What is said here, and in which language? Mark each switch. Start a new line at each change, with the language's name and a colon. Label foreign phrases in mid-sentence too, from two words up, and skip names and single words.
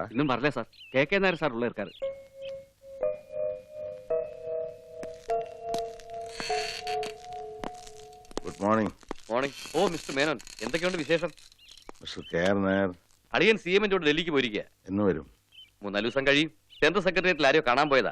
Tamil: இன்னும் வரல சார். KK நாயர் சார் உள்ள இருக்காரு.
English: good morning.
Malayalam: മോർണിംഗ്. ഓ മിസ്റ്റർ മേനോൻ, എന്തൊക്കെയുണ്ട് വിശേഷം? മിസ്റ്റർ KR നായർ അളിയൻ CM-ോട് ഡൽഹിക്ക് പോയിരിക്കുക. എന്ന് വരും? 3-4 ദിവസം കഴിയും.
English: central secretariat
Malayalam: ആരെയോ കാണാൻ പോയതാ.